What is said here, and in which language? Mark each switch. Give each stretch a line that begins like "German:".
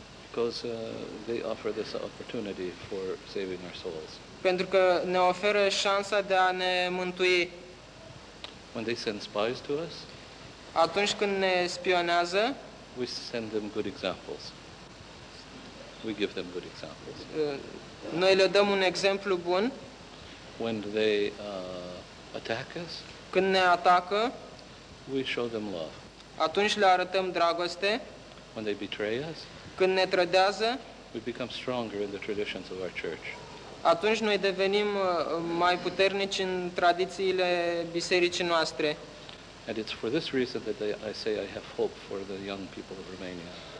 English: Because they offer this opportunity for saving our souls.
Romanian: Pentru că ne oferă șansa de a ne mântui.
English: When they send spies to us,
Romanian: atunci când ne spionează,
English: we send them good examples. We give them good examples.
Romanian: Noi le dăm un exemplu bun.
English: When they attack us,
Romanian: când ne atacă,
English: we show them love.
Romanian: Atunci le arătăm dragoste.
English: When they betray us,
Romanian: când ne trădează,
English: we become stronger in the traditions of our church.
Romanian: Atunci noi devenim mai puternici în tradițiile bisericii noastre.
English: And it's for this reason that I say I have hope for the young people of Romania.